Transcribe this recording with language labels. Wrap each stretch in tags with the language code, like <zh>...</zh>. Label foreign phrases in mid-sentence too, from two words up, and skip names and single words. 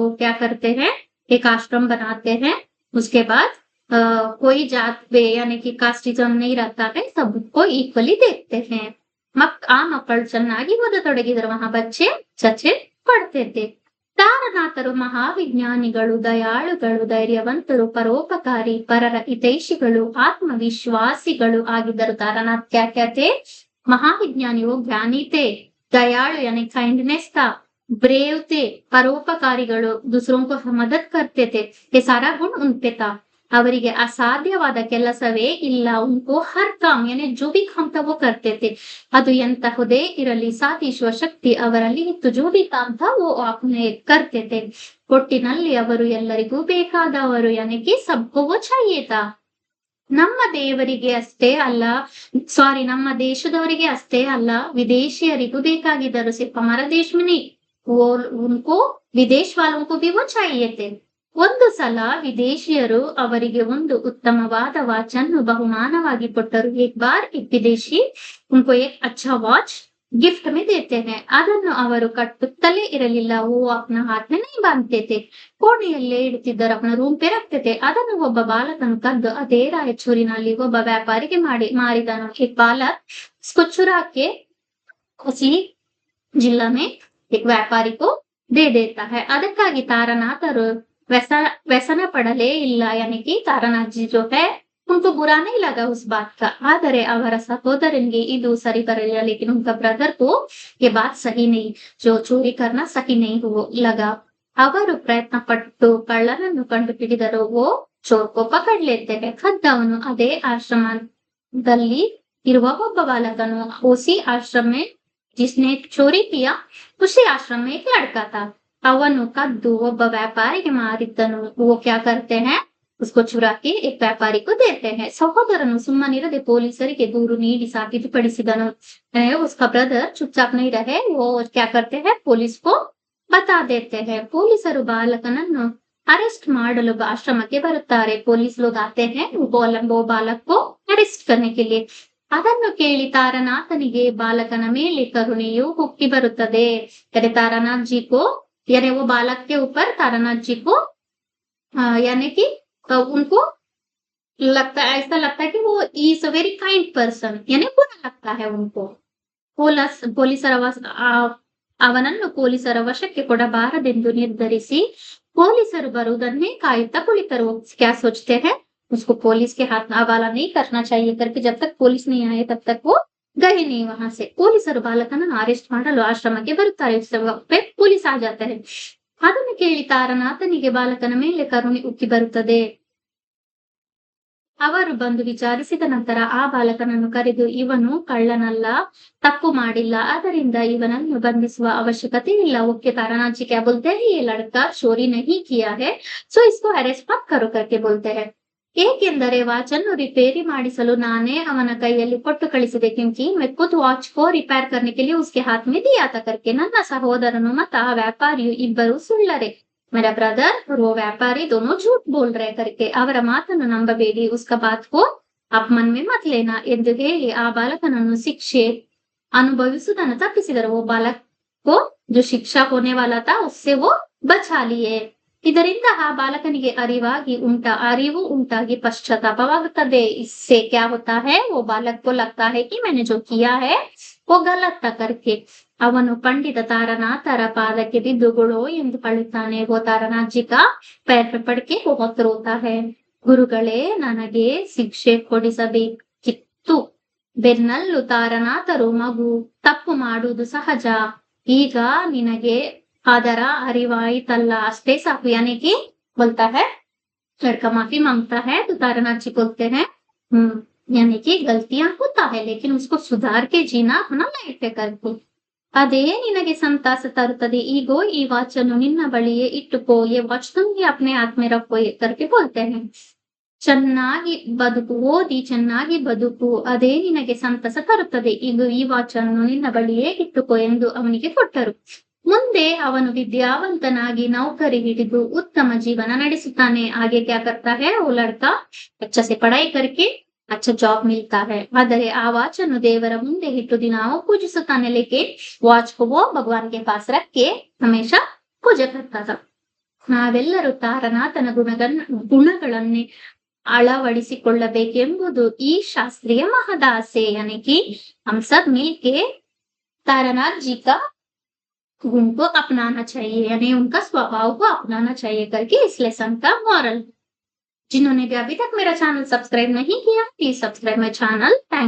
<hi>क्या करते हैं, एक आश्रम बनाते हैं. उसके बाद कोई जात यानी कि कास्टिज्म नहीं रहता है, सबको इक्वली देखते हैं.</hi> <kn>ಆ ಮಕ್ಕಳು ಚೆನ್ನಾಗಿ ಓದತೊಡಗಿದರು.</kn> <hi>वहां बच्चे अच्छे पढ़ते थे.</hi> <kn>ತಾರನಾಥರು ಮಹಾವಿಜ್ಞಾನಿಗಳು, ದಯಾಳುಗಳು, ಧೈರ್ಯವಂತರು, ಪರೋಪಕಾರಿ, ಪರರ ಹಿತೈಷಿಗಳು, ಆತ್ಮವಿಶ್ವಾಸಿಗಳು ಆಗಿದ್ದರು.</kn> <hi>तारानाथ क्या क्या थे, महाविज्ञानी वो ज्ञानी थे, दयालु यानी काइंडनेस था, ब्रेव थे, परोपकारिಗಳು दूसरों को मदद करते थे. ये सारा गुण उन पे था.</hi> <kn>ಅವರಿಗೆ ಅಸಾಧ್ಯವಾದ ಕೆಲಸವೇ ಇಲ್ಲ.</kn> <hi>उनको हर काम यानी जो भी काम था वो करते थे.</hi> <kn>ಅದು ಎಂತಹುದೇ ಇರಲಿ ಸಾಧಿಸುವ ಶಕ್ತಿ ಅವರಲ್ಲಿ ಇತ್ತು.</kn> <hi>जो भी काम था वो अपने करते थे.</hi> <kn>ಒಟ್ಟಿನಲ್ಲಿ ಅವರು ಎಲ್ಲರಿಗೂ ಬೇಕಾದವರು.</kn> <hi>यानी कि सबको वो चाहिए था.</hi> <kn>ನಮ್ಮ ದೇವರಿಗೆ ಅಷ್ಟೇ ಅಲ್ಲ, ನಮ್ಮ ದೇಶದವರಿಗೆ ಅಷ್ಟೇ ಅಲ್ಲ, ವಿದೇಶಿಯರಿಗೂ ಬೇಕಾಗಿದ್ದರು.</kn> <hi>सिर्फ हमारा देश में नहीं, वो उनको विदेश वालों को भी वो चाहिए थे.</hi> <kn>ಒಂದು ಸಲ ವಿದೇಶಿಯರು ಅವರಿಗೆ ಒಂದು ಉತ್ತಮವಾದ ವಾಚ್ ಅನ್ನು ಬಹುಮಾನವಾಗಿ ಕೊಟ್ಟರು.</kn> <hi>एक बार एक विदेशी उनको एक अच्छा वॉच गिफ्ट में देते हैं.</hi> <kn>ಅದನ್ನು ಅವರು ಕಟ್ಟುತ್ತಲೇ ಇರಲಿಲ್ಲ.</kn> <hi>वो अपना हाथ में नहीं बांधते थे,</hi> <kn>ಕೋಣೆಯಲ್ಲೇ ಇಡುತ್ತಿದ್ದರು,</kn> <hi>अपना रूम पे रखते थे.</hi> <kn>ಅದನ್ನು ಒಬ್ಬ ಬಾಲಕನು ಕದ್ದು ಅದೇ ರಾಯಚೂರಿನಲ್ಲಿ ಒಬ್ಬ ವ್ಯಾಪಾರಿಗೆ ಮಾರಿದನು.</kn> <hi>एक बालक इसको चुरा के उसी जिला में एक व्यापारी को दे देता है.</hi> <kn>ಅದಕ್ಕಾಗಿ ತಾರನಾಥರು ವ್ಯಸನ ಪಡಲೆ ಇಲ್ಲ.</kn> <hi>यानी कि तारानाथ जी जो है उनको बुरा नहीं लगा उस बात का.</hi> <kn>ಆದರೆ ಅವರ ಸಹೋದರನಿಗೆ ಇದು ಸರಿ ಬರಲಿಲ್ಲ.</kn> <hi>लेकिन उनका ब्रदर को ये बात सही नहीं, जो चोरी करना सही नहीं लगा.</hi> <kn>ಅವರು ಪ್ರಯತ್ನ ಪಟ್ಟು ಕಳ್ಳನನ್ನು ಕಂಡು ಹಿಡಿದರು.</kn> <hi>वो चोर को पकड़ लेते हैं.</hi> <kn>ಕದ್ದವನು ಅದೇ ಆಶ್ರಮದಲ್ಲಿ ಇರುವ ಒಬ್ಬ ಬಾಲಕನು.</kn> <hi>उसी आश्रम में जिसने चोरी किया उसी आश्रम में एक लड़का था.</hi> <kn>ಅವನು ಕದ್ದು ಒಬ್ಬ ವ್ಯಾಪಾರಿಗೆ ಮಾರಿದ್ದನು.</kn> <hi>वो क्या करते हैं, उसको चुरा के एक व्यापारी को देते हैं.</hi> <kn>ಸಹೋದರನು ಸುಮ್ಮನಿರದೆ ಪೊಲೀಸರಿಗೆ ದೂರು ನೀಡಿ ಸಾಬೀತುಪಡಿಸಿದನು.</kn> <hi>उसका ब्रदर चुपचाप नहीं रहे, वो क्या करते हैं, पुलिस को बता देते हैं.</hi> <kn>ಪೊಲೀಸರು ಬಾಲಕನನ್ನು अरेस्ट ಮಾಡಲು ಆಶ್ರಮಕ್ಕೆ ಬರುತ್ತಾರೆ।</kn> <hi>ಪೊಲೀಸ್ लोग आते हैं वो बालक को अरेस्ट करने के लिए।</hi> <kn>ಅದನ್ನು ಕೇಳಿ ತಾರನಾಥನಿಗೆ ಬಾಲಕನ ಮೇಲೆ ಕರುಣೆಯು ಉಕ್ಕಿ ಬರುತ್ತದೆ।</kn> <hi>यानी तारानाथ जी को यानी वो बालक के ऊपर तारानाथ जी को यानी कि उनको लगता है, ऐसा लगता है कि वो</hi> <en>is a very kind person,</en> <hi>यानी बुरा लगता है उनको।</hi> <kn>ಪೊಲೀಸರ ಅವನನ್ನು ಪೊಲೀಸರ ವಶಕ್ಕೆ ಕೊಡಬಾರದೆಂದು ನಿರ್ಧರಿಸಿ ಪೊಲೀಸರು ಬರುವುದನ್ನೇ ಕಾಯುತ್ತಾ ಕುಳಿತರು।</kn> <hi>क्या सोचते हैं उसको पुलिस के हाथ हवाला नहीं करना चाहिए करके जब तक पुलिस नहीं आए तब तक वो गए नहीं वहां से।</hi> <kn>ಪೊಲೀಸರು ಬಾಲಕನನ್ನು ಅರೆಸ್ಟ್ ಮಾಡಲು ಆಶ್ರಮಕ್ಕೆ ಬರುತ್ತಾರೆ।</kn> <hi>उस वक्त पे पुलिस आ जाते हैं।</hi> <kn>ಅದನ್ನು ಕೇಳಿ ತಾರನಾಥನಿಗೆ ಬಾಲಕನ ಮೇಲೆ ಕರುಣೆ ಉಕ್ಕಿ ಬರುತ್ತದೆ। ಅವರು ಬಂದು ವಿಚಾರಿಸಿದ ನಂತರ ಆ ಬಾಲಕನನ್ನು ಕರೆದು ಇವನು ಕಳ್ಳನಲ್ಲ, ತಪ್ಪು ಮಾಡಿಲ್ಲ, ಆದ್ದರಿಂದ ಇವನನ್ನು ಬಂಧಿಸುವ ಅವಶ್ಯಕತೆ ಇಲ್ಲ।</kn> <hi>ओके तारानाथ जी क्या बोलते हैं, ये लड़का चोरी नहीं किया है, सो इसको अरेस्ट मत करो करके बोलते हैं।</hi> <kn>ಏಕೆಂದರೆ ವಾಚನ್ನು ರಿಪೇರಿ ಮಾಡಿಸಲು ನಾನೇ ಅವನ ಕೈಯಲ್ಲಿ ಕೊಟ್ಟು ಕಳಿಸಿದೆ।</kn> <hi>क्योंकि मैं खुद वॉच को रिपेयर करने के लिए उसके हाथ में दिया था करके।</hi> <kn>ನನ್ನ ಸಹೋದರನು ಮತ್ತು ಆ ವ್ಯಾಪಾರಿಯು ಇಬ್ಬರು ಸುಳ್ಳರೆ।</kn> <hi>मेरा ब्रदर और वो व्यापारी दोनों झूठ बोल रहे करके</hi> <kn>ಅವರ ಮಾತನ್ನು ನಂಬಬೇಡಿ।</kn> <hi>उसका बात को आप मन में मत लेना</hi> <kn>ಎಂದು ಹೇಳಿ ಆ ಬಾಲಕನನ್ನು ಶಿಕ್ಷೆ ಅನುಭವಿಸುವುದನ್ನು ತಪ್ಪಿಸಿದರು।</kn> <hi>वो बालक को जो शिक्षा होने वाला था उससे वो बचा लिए।</hi> <kn>ಇದರಿಂದ ಆ ಬಾಲಕನಿಗೆ ಅರಿವು ಉಂಟಾಗಿ ಪಶ್ಚಾತ್ತಾಪವಾಗುತ್ತದೆ।</kn> <hi>इससे क्या होता है, वो बालक को लगता है कि मैंने जो किया है वो गलत था करके।</hi> <kn>ಅವನು पंडित तारानाथರ ಪಾದಕ್ಕೆ ಬಿದ್ದು ಗುಳೋ ಎಂದು ಅಳುತ್ತಾನೆ।</kn> <hi>वो तारानाथ जी का पैर पे पड़ के बहुत रोता है।</hi> <kn>ಗುರುಗಳೇ, ನನಗೆ ಶಿಕ್ಷೆ ಕೊಡಿಸಬೇಕಿತ್ತು। ಬೆನ್ನಲ್ಲು ತಾರನಾಥರು ಮಗು ತಪ್ಪು ಮಾಡುವುದು ಸಹಜ, ಈಗ ನಿನಗೆ ಅದರ ಅರಿವಾಯಿತಲ್ಲ ಅಷ್ಟೇ ಸಾಕು।</kn> <hi>यानी कि बोलता है लड़का माफी मांगता है तो तारानाथ जी बोलते हैं यानी कि गलतियां होता है लेकिन उसको सुधार के जीना अपना लाइफ पे करके।</hi> <kn>ಅದೇ ನಿನಗೆ ಸಂತಾಸ ತರುತ್ತದೆ। ಈಗೋ ಈ ವಾಚನ್ನು ನಿನ್ನ ಬಳಿಯೇ ಇಟ್ಟುಕೋ।</kn> <hi>ये वॉच तुम ही अपने हाथ में रखो करके बोलते हैं।</hi> <kn>ಚೆನ್ನಾಗಿ ಬದುಕು, ಓದಿ ಚೆನ್ನಾಗಿ ಬದುಕು, ಅದೇ ನಿನಗೆ ಸಂತಸ ತರುತ್ತದೆ। ಈಗ ಈ ವಾಚನ್ನು ನಿನ್ನ ಬಳಿಯೇ ಇಟ್ಟುಕೋ ಎಂದು ಅವನಿಗೆ ಕೊಟ್ಟರು। ಮುಂದೆ ಅವನು ವಿದ್ಯಾವಂತನಾಗಿ ನೌಕರಿ ಹಿಡಿದು ಉತ್ತಮ ಜೀವನ ನಡೆಸುತ್ತಾನೆ।</kn> <hi>आगे क्या करता है, वो लड़का अच्छा से पढ़ाई करके अच्छा जॉब मिलता है।</hi> <kn>ಆದರೆ ಆ ವಾಚನ್ನು ದೇವರ ಮುಂದೆ ಇಟ್ಟು ದಿನಾವು ಪೂಜಿಸುತ್ತಾನೆ।</kn> <hi>लेकिन वॉच को वो भगवान के पास रख के हमेशा पूजा करता था।</hi> <kn>ನಾವೆಲ್ಲರೂ ತಾರನಾಥನ ಗುಣಗಳನ್ನೇ ಅಳವಡಿಸಿಕೊಳ್ಳಬೇಕೆಂಬುದು ಈ ಶಾಸ್ತ್ರೀಯ ಮಹದಾಸೆ।</kn> <hi>यानी कि हम सब मिलके तारानाथ जी का गुण को अपनाना चाहिए, यानी उनका स्वभाव को अपनाना चाहिए करके इस लेसन का मॉरल। जिन्होंने भी अभी तक मेरा</hi> <en>channel subscribe</en> <hi>नहीं किया,</hi> <en>please subscribe my channel. थैंक</en>